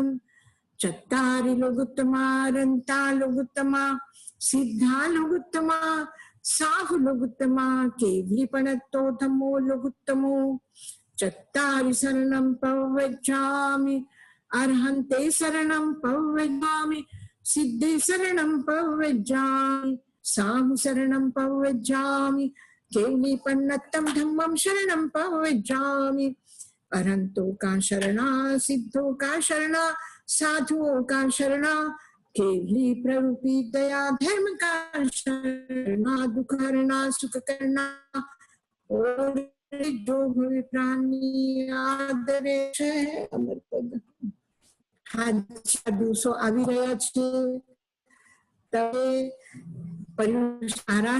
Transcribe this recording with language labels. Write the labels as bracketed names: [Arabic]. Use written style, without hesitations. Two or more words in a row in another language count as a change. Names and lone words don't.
[Prakrit languages] चत्तारी लोगुत्तमा, अरंता लोगुत्तमा, सिद्धा लोगुत्तमा, साहु लोगुत्तमा, केवलीपणत्तो धम्मो लोगुत्तमो. चत्तारी शरणम पव्यजामि, अर्हंते शरणम पव्यजामि, सिद्धे शरणं पव्यजामि साहु शरणं पव्यजामि केवली पन्नत्तम धम्मं शरणं पव्यजामि [Hindi] अरहंतो का शरणा सिद्धो का शरणा साधुओं का शरणा केवली प्ररूपी दया धर्म का शरणा दुख हरणा सुख करना और जो भवे प्राणी आदरे [Gujarati] છે અમર પદ દિવસો આવી રહ્યા છે તમે આરાધના